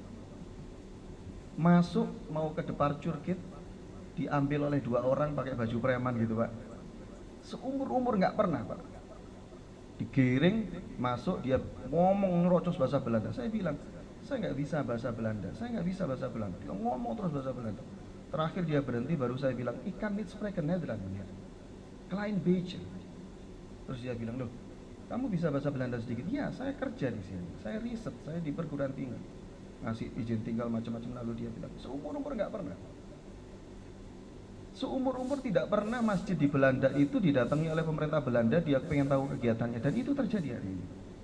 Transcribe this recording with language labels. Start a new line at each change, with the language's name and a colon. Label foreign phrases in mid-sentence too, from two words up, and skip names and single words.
Indonesian: Masuk mau ke departure gate, diambil oleh 2 orang pakai baju preman gitu Pak. Seumur-umur nggak pernah Pak. Digiring masuk, dia ngomong ngerocos bahasa Belanda. Saya bilang, saya nggak bisa bahasa Belanda, saya nggak bisa bahasa Belanda. Dia ngomong terus bahasa Belanda. Terakhir dia berhenti, baru saya bilang,
Dutch: ikan niet spreken Nederland meneer, klein beetje.
Indonesian: Terus dia bilang, loh kamu bisa bahasa Belanda sedikit? Ya, saya kerja di sini, saya riset, saya di perguruan tinggi, ngasih izin tinggal macam-macam. Lalu dia bilang, seumur-umur nggak pernah. Seumur-umur tidak pernah masjid di Belanda itu didatangi oleh pemerintah Belanda, dia pengen tahu kegiatannya, dan itu terjadi hari ini.